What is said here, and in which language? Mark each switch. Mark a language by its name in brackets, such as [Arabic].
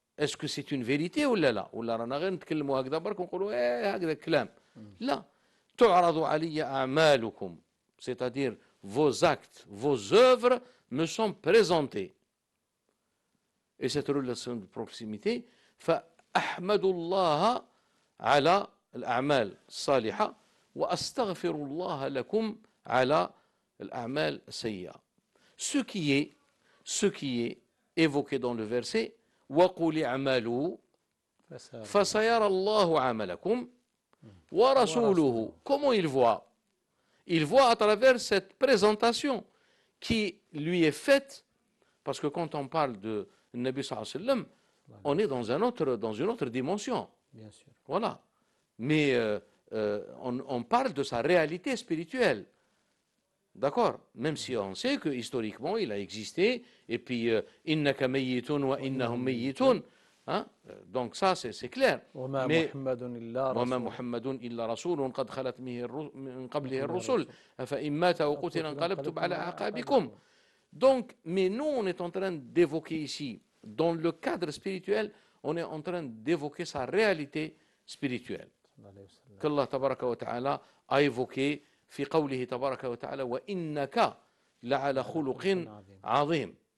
[French] Est-ce que c'est une vérité ou là [Arabic] ولا رانا غير نتكلموا هكذا برك ونقولوا هكذا كلام. لا. تعرض علي أعمالكم. [French] C'est-à-dire vos actes, vos œuvres me sont présentées. Et cette relation de proximité, [Arabic] فأحمد الله على الأعمال الصالحة وأستغفر الله لكم على الأعمال السيئة. [French] Ce qui est évoqué dans le verset, [Arabic] وقل اعملوا فسيرى الله عملكم ورسوله. [French] Comment il voit? Il voit à travers cette présentation qui lui est faite, parce que quand on parle de Nabi sallallahu alayhi wa sallam, on est dans une autre dimension. Bien sûr. Voilà. Mais on parle de sa réalité spirituelle. D'accord? Même si on sait que historiquement il a existé, et puis [Arabic] innaka mayyitun wa innahum mayyitun. [French] Hein? Donc ça c'est clair. [Arabic] Mais وما محمد إلا رسول قد خلت من قبله الرسل أفإن مات أو قتل انقلبتم على أعقابكم. [French] Donc, mais nous on est en train d'évoquer ici, dans le cadre spirituel, on est en train d'évoquer sa réalité spirituelle. Qu'Allah tabaraka wa ta'ala a évoqué [Arabic] في قوله تبارك وتعالى وإنك لعلى خلق عظيم.